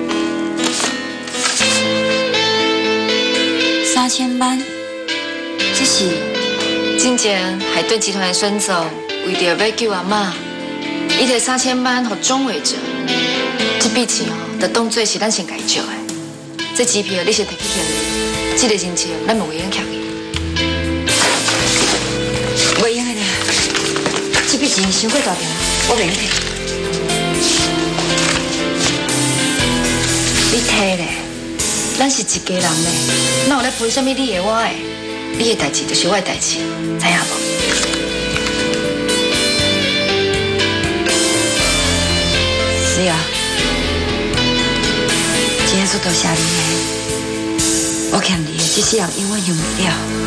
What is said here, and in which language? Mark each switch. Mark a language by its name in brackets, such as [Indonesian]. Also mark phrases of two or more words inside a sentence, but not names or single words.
[Min Nan Chinese] 3000 万，这是之前海顿集团的孙总为着要救阿嬷，伊摕3000万给钟伟哲，这笔钱哦。就当作是咱先家借的，这机票你先摕去欠伊，这个人情咱袂用欠伊。袂用的啦，这笔钱伤过大条，我袂用摕。你摕咧，咱是一家人咧，哪有咧分什么你的我的？你的代志就是我的代志，知影无？是啊。今天做多谢你的，我欠你的，这世人永远用不了。